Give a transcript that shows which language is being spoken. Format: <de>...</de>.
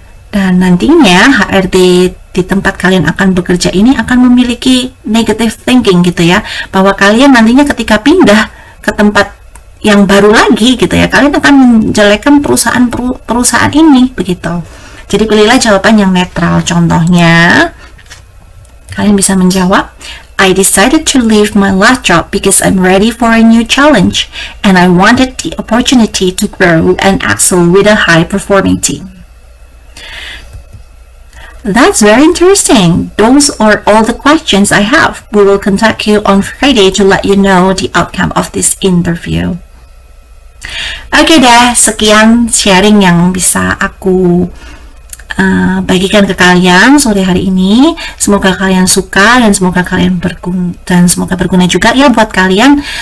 <id>dan nantinya HRD di tempat kalian akan bekerja ini akan memiliki</id> <en>negative thinking</en> <id>gitu ya, bahwa kalian nantinya ketika pindah ke tempat yang baru lagi gitu ya, kalian akan menjelekkan perusahaan ini begitu. Jadi pilihlah jawaban yang netral. Contohnya, kalian bisa menjawab,</id> <en>I decided to leave my last job because I'm ready for a new challenge and I wanted the opportunity to grow and excel with a high-performing team. That's very interesting. Those are all the questions I have. We will contact you on Friday to let you know the outcome of this interview.</en> <id>Oke deh, sekian sharing yang bisa aku bagikan ke kalian sore hari ini. Semoga kalian suka dan semoga kalian berguna juga ya buat kalian.</id>